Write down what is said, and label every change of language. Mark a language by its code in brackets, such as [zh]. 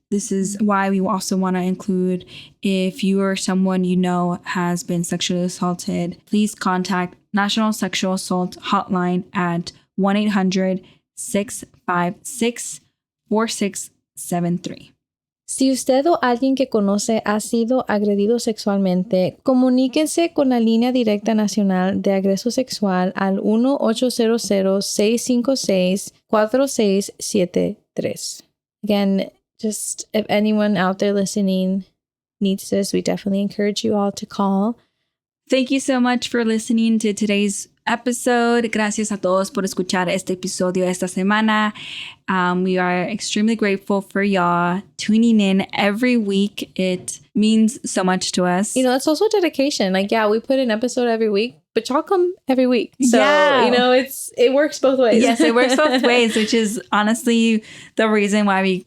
[en] This is why we also want to include, if you or someone you know has been sexually assaulted, please contact National Sexual Assault Hotline at 1-800-656-4673. [es] Si usted o alguien que conoce ha sido agredido sexualmente, comuníquense con la línea directa nacional de agreso sexual al 1-800-656-4673. [en] Again, just if anyone out there listening needs this, we definitely encourage you all to call. Thank you so much for listening to today's episode. [es] Gracias a todos por escuchar este episodio esta semana. [en] We are extremely grateful for y'all tuning in every week. It means so much to us. You know, it's also dedication. Like, yeah, we put an episode every week, but y'all come every week. So, yeah. You know, it works both ways. Yes, it works both ways, which is honestly the reason why we're